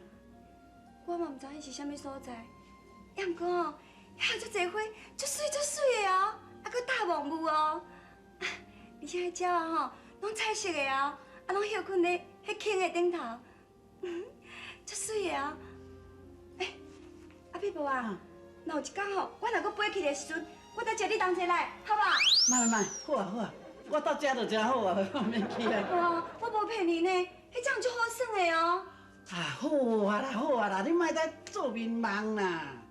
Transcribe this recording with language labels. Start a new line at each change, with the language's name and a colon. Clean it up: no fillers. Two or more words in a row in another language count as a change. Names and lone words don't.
Min Nan Chinese: 我嘛毋知迄是啥物所在，也毋过哦，遐足侪花，足水足水的哦，啊，搁大望雾哦，而且迄鸟啊吼，拢彩色的哦，啊，拢休困咧迄茎的顶头，足水的哦。阿碧婆啊，若有一天吼，我若搁飞起的时阵，我再招你同齐来，好无？慢，好啊好啊，我到遮就真好啊，免去啊。哇，我无骗你呢，迄种足好耍的哦。啊，好啊啦，你莫再做迷茫啦。